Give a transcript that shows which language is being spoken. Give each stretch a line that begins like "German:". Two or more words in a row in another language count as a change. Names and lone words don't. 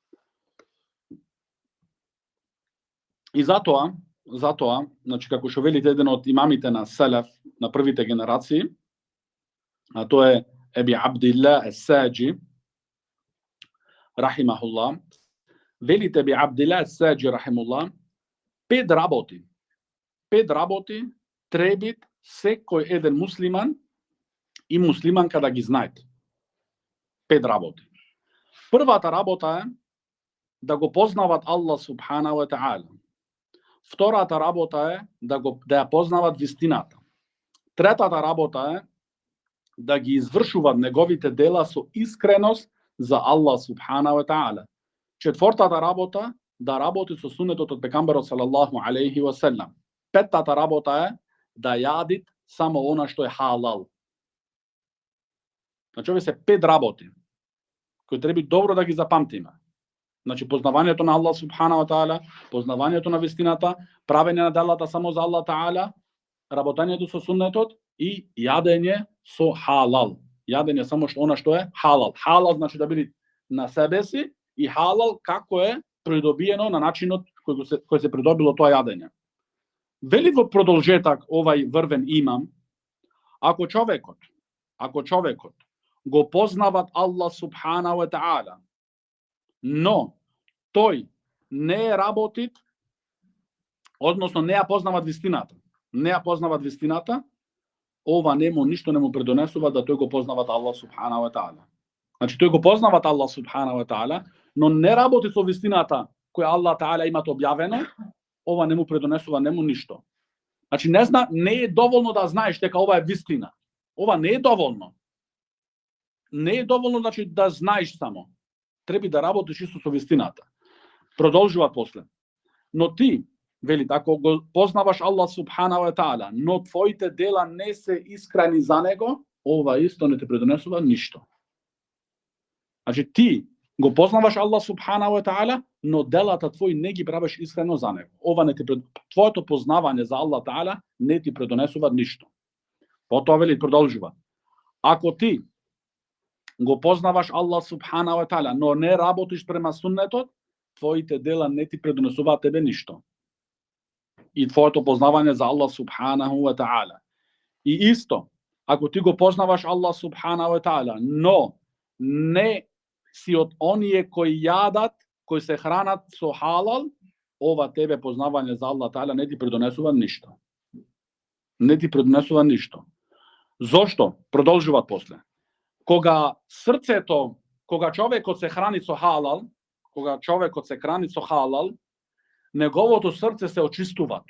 Macedonian: И затоа, значи како што вели еден од имамите на селеф, на првите генерации, а тоа е Еби Абдилла ес-Саџи рахимахуллах, велите Еби Абдилла ес-Саџи рахимахуллах, 5 работи требит секој еден муслиман и муслиманка да ги знаат. 5 работи. Првата работа е да го познават
Arabic: الله سبحانه وتعالى.
Macedonian: Втората работа е да ја познават вистината. Третата работа е да ги извршуваат неговите дела со искреност за
Arabic: الله سبحانه وتعالى.
Macedonian: Четвртата работа да работи со сунетот од пегамберот
Arabic: صلى الله عليه وسلم.
Macedonian: Петтата работа е да јадит само она што е халал. Значи овие се 5 работи кои треба добро да ги запамтиме. Значи познавањето на
Arabic: الله سبحانه وتعالى,
Macedonian: познавањето на вистината, правење на делата само за
Arabic: الله تعالى,
Macedonian: работењето со суннетот и јадење со халал. Јадење само она што е халал. Халал значи да биде на себе си и халал како е придобиено на начинот кој се придобило тоа јадење. Вели во продолжетак овај врвен имам, ако човекот го познават
Arabic: الله سبحانه وتعالى,
Macedonian: но тој не е работит, односно не ја познават вистината, ова ништо не му предонесува да тој го познават
Arabic: الله سبحانه وتعالى.
Macedonian: Значи тој го познават
Arabic: الله سبحانه وتعالى,
Macedonian: но не работи со вистината која
Arabic: الله تعالى
Macedonian: имат објавено, ова не му предонесува нему ништо. Значи не е доволно да знаеш дека ова е вистина. Ова не е доволно. Не е доволно значи да знаеш само. Треба да работиш исто со вистината. Продолжува после. Но ти, вели, ако го познаваш
Arabic: الله سبحانه وتعالى,
Macedonian: но твоите дела не се искрени за него, ова исто не те предонесува ништо. Значи ти го познаваш
Arabic: الله سبحانه وتعالى,
Macedonian: но делата твои не ги правиш искрено за него. Ова не ти твоето познавање за
Arabic: الله تعالى
Macedonian: не ти предонесува ништо. Потоа вели продолжува. Ако ти го познаваш
Arabic: الله سبحانه وتعالى,
Macedonian: но не работиш према суннетот, твоите дела не ти предонесуваат тебе ништо. И твоето познавање за
Arabic: الله سبحانه وتعالى.
Macedonian: И исто, ако ти го познаваш
Arabic: الله سبحانه وتعالى,
Macedonian: но не си од оние кои јадат, кои се хранат со халал, ова тебе познавање за
Arabic: الله تعالى
Macedonian: не ти предонесува ништо. Не ти предонесува ништо. Зошто? Продолжуваат после. Кога срцето, кога човекот се храни со халал, неговото срце се очистуваат.